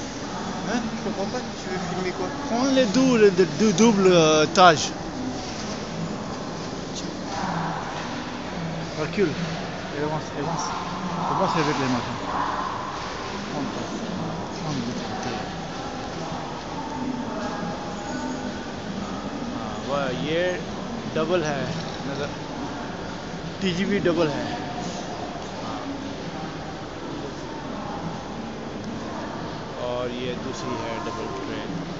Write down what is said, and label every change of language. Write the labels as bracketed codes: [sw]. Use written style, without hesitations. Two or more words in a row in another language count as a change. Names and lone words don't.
[fr] Hein? Je comprends pas, tu veux filmer quoi? Prends les double tâche. Recule. Et avance. Avance avec les mains. Prends de l'autre côté. [hi] वाह ये डबल है नज़र TGV डबल है। और ये दूसरी है [en] double train.